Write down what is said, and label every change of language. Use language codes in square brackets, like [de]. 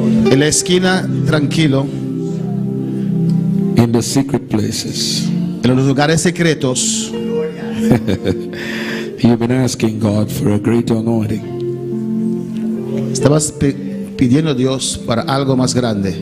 [es] En la esquina, tranquilo. [en] in the secret places, [es] En los lugares secretos, [en] you've been asking God for a great anointing, [es] estabas pidiendo a Dios para algo más grande.